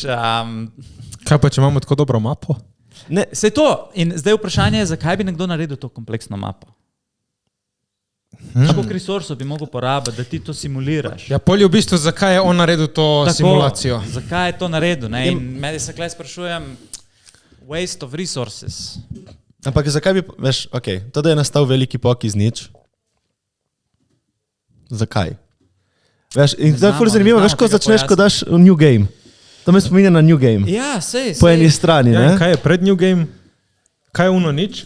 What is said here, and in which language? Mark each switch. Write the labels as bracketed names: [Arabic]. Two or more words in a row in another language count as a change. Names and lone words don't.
[Slovenian] Kaj pa, če imamo tako dobro mapo? Ne, sej to. In zdaj vprašanje je, zakaj bi nekdo naredil to kompleksno mapo? Koliko resursov bi mogel porabiti, da ti to simuliraš? Ja, pol je v bistvu, zakaj je on naredil to simulacijo? Zakaj je to naredil? In meni se klej sprašujem, [English] waste of resources. [Slovenian] Ampak zakaj bi, veš, to da je nastal veliki pok iz nič. Zakaj? Veš, in to je ful zanimivo, veš, ko začneš, ko daš New Game. To me spominja na New Game. Ja, sej. Po eni strani, ne? Kaj je pred New Game? Kaj je uno nič?